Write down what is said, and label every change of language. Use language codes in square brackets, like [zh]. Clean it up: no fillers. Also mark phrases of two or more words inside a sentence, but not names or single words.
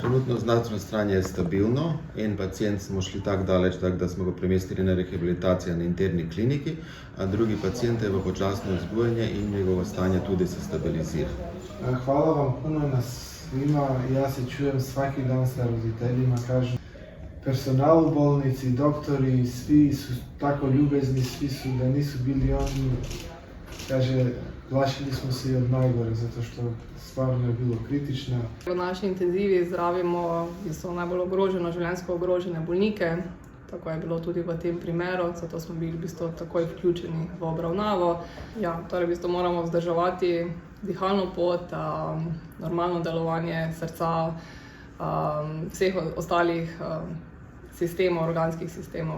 [sl] Trenutno zdravstveno stanje je stabilno. En pacient smo šli tako daleč, da smo ga premestili na rehabilitacijo na interni kliniki, a drugi pacient je v počasno vzbujanje in njegovo stanje tudi se stabilizira. [hr] Hvala vam puno na svima. Ja se čujem svaki dan sa roditeljima, kažem. Personal u bolnici, doktori, svi su tako ljubezni, svi su da nisu bili oni. Kaže, plašili smo se i od najgore, zato što stvarno je bilo kritično. [sl] V naši intenzivi zdravimo najbolj ogroženo, življenjsko ogrožene bolnike. Tako je bilo tudi v tem primeru, zato smo bili takoj vključeni v obravnavo. Ja, torej moramo vzdrževati dihalno pot, normalno delovanje srca, vseh ostalih sistemov, organskih sistemov.